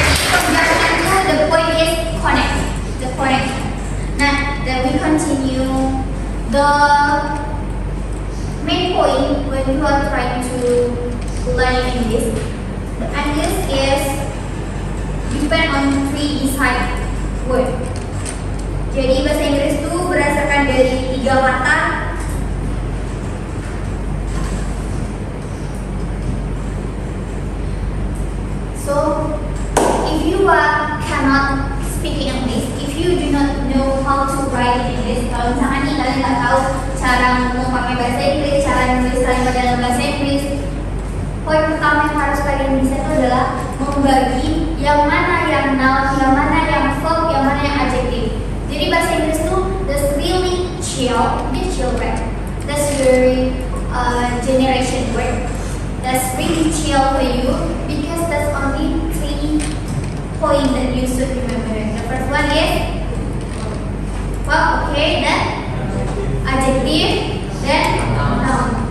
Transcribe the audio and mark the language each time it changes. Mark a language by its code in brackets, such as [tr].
[en] Conjunction itu the point is connect, the connection. Nah, then we continue the main point when you are trying to learn English. The English is depend on three inside word. [id] Jadi bahasa Inggris itu berdasarkan dari 3 kata. [en] So, if you cannot speak English, if you do not know how to write in English, [id] kalau misalkan nih kalian nggak tahu cara ngomong pakai bahasa Inggris, cara nulis kalimat dalam bahasa Inggris, poin pertama yang harus kalian bisa itu adalah membagi yang mana yang noun, yang mana yang verb, yang mana yang adjective. Jadi bahasa Inggris itu [en] that's really chill, the children. That's very generation word. That's really chill for you because that's only 3 points that you should remember. The first one is verb, okay, then adjective, then noun.